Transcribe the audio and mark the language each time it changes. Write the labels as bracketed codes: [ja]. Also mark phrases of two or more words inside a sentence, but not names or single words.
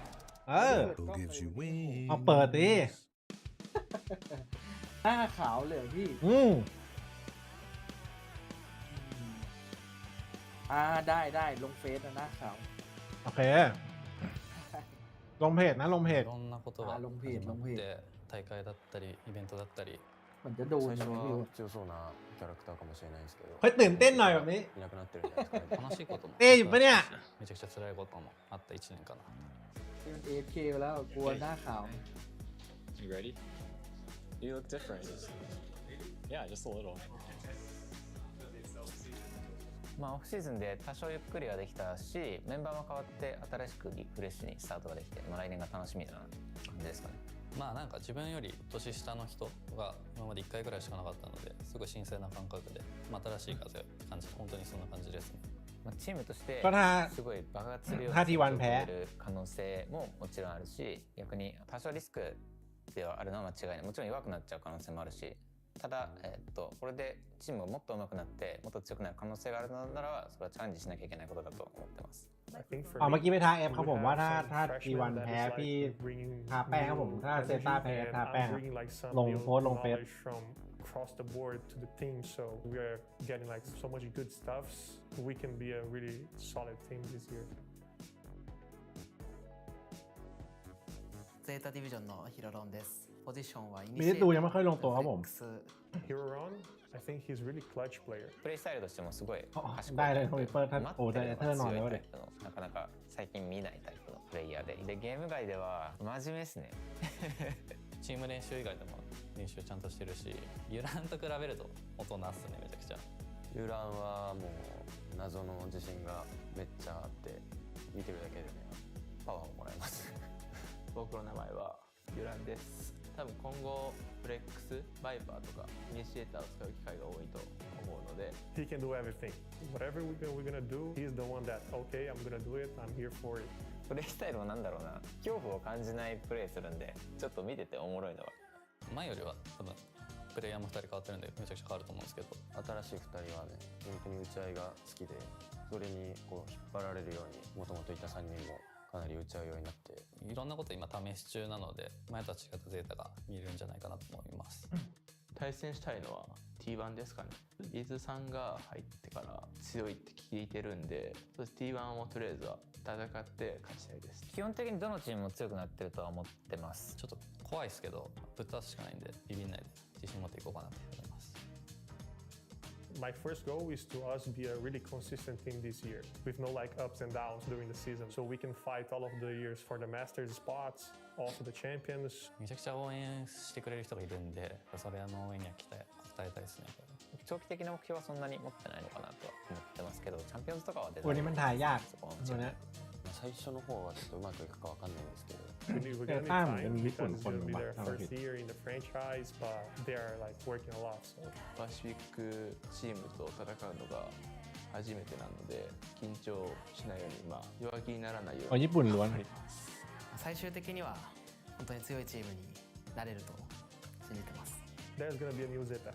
[th] เอาเปิดดิ หน้าขาวเลยพี่ได้ลงเฟซนะหน้าขาว โอเค ลงเพจนะลงเพจ [ja] いろんなことが始まって大会だったりイベントだったり [th] มันจะโดนยังไงไม่รู้ [ja] 強そうなキャラクターかもしれないですけど [th] เฮ้ยตื่นเต้นหน่อยแบบนี้ [ja] いなくなってるんじゃないですかね悲しいことも [th] อยู่ปะเนี่ย [ja] めちゃくちゃ辛いこともあった1年かな [th] ที่มัน AFK ไปแล้วกลัวหน้าขาว [en] You ready? You look different. Yeah, just a little. [ja] まあオフシーズンで多少ゆっくりはできたし、メンバーも変わって新しくリフレッシュにスタートができて、来年が楽しみな感じですかね。まあなんか自分より年下の人が今まで1回ぐらいしかなかったので、すごい新鮮な感覚で、新しい風を感じ、本当にそんな感じですね。チームとしてすごい爆発するような可能性ももちろんあるし、逆に多少リスクではあるのは間違いない。もちろん弱くなっちゃう可能性もあるし、ただ、これでチームがもっと上手くなってもっと強くなる可能性があるのならば、それはチャレンジしなきゃいけないことだと思ってます。 [th] เมื่อกี้ไปท้าเอฟครับผมว่าถ้า G1 แพ้พี่ทาแป้งครับผมถ้าเซต้าแพ้ทาแป้งลงโพสลงเฟซ [en] across the board to the team, so we are getting like so much good stuffs. We can be a really solid team this year. [ja] ゼータディビジョンのヒロロンです。ポジションはイニ [th] シエーターยังไม่ค่อยลงตัวครับผม [en] Hiroron, I think he's really clutch player. [ja] プレイスタイルとしてもすごい [th] ได้เลยโทมิเปอร์ถ้าโอ้ได้เธอหน่อยแล้วเลย [ja] なかなか最近見ないタイプのプレイヤーでゲーム外では真面目ですね。チーム練習以外でも練習ちゃんとしてるし、ユランと比べると大人っすね、めちゃくちゃ。ユランはもう謎の自信がめっちゃあって見てるだけでねパワーをもらえます。僕の名前はユランです。多分今後フレックス、バイパーとかイニシエーターを使う機会が多いと思うので [en] He can do everything. Whatever we're gonna do, he's the one that, okay, I'm gonna do it, I'm here for it. [ja] プレイスタイルもなんだろうな、恐怖を感じないプレイするんで、ちょっと見てておもろいのは前よりは多分プレイヤーも2人変わってるんでめちゃくちゃ変わると思うんですけど、新しい2人はね本当に打ち合いが好きで、それにこう引っ張られるようにもともといた3人もかなり打ち合うようになって、いろんなこと今試し中なので前とは違ったゼータが見れるんじゃないかなと思います。対戦したいのは T1 ですかね。リズさんが入ってから強いって聞いてるんで、そして T1 をとりあえずは戦って勝ちたいです。基本的にどのチームも強くなってるとは思ってます。ちょっと怖いですけど、ぶっ倒すしかないんでビビんないで自信持っていこうかなと思います。 My first goal is to us be a really consistent team this year with no like ups and downs during the season, so we can fight all of the years for the Masters spots, also the champions. めちゃくちゃ応援してくれる人がいるんで、それの応援には応えたいですね。長期的な目標はそんなに持ってないのかなとは思ってますけど、チャンピオンズとかは出て [th] วันนี้มันถ่ายยากตัวนี้ [ja] 最初の方はちょっとうまくいくかわかんないんですけど。 [en] We're gonna be fine because it's gonna be their first year in the franchise, but they are like working a lot. So. [ja] パシフィックチームと戦うのが初めてなので緊張しないように弱気にならないように。 [th] ญี่ปุ่นล้วน [ja] 最終的には本当に強いチームになれると信じてます。 [en] There's gonna be a new Zeta.